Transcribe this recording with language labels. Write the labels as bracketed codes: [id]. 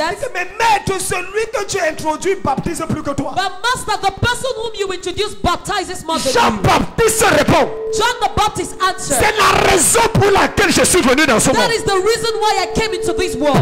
[fr] ils disaient, mais maître, celui que tu as introduit baptise plus que toi. [en] but Master, the person whom you introduced baptizes more than you. [fr] Jean-Baptiste répond, [en] John the Baptist answered, [fr] c'est la raison pour laquelle je suis venu dans ce monde. [en] that is the reason why I came into this world.